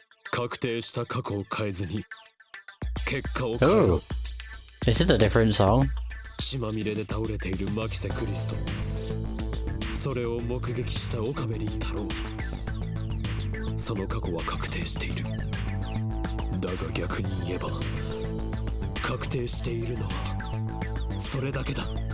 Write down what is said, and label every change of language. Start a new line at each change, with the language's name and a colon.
Japanese: 確定した過去を変えずに結果を変えろ。
English: Oh, is it a different song?
Japanese: 血まみれで倒れているマキセ・クリスト、それを目撃した岡部倫太郎、その過去は確定している。だが逆に言えば確定しているのはそれだけだ。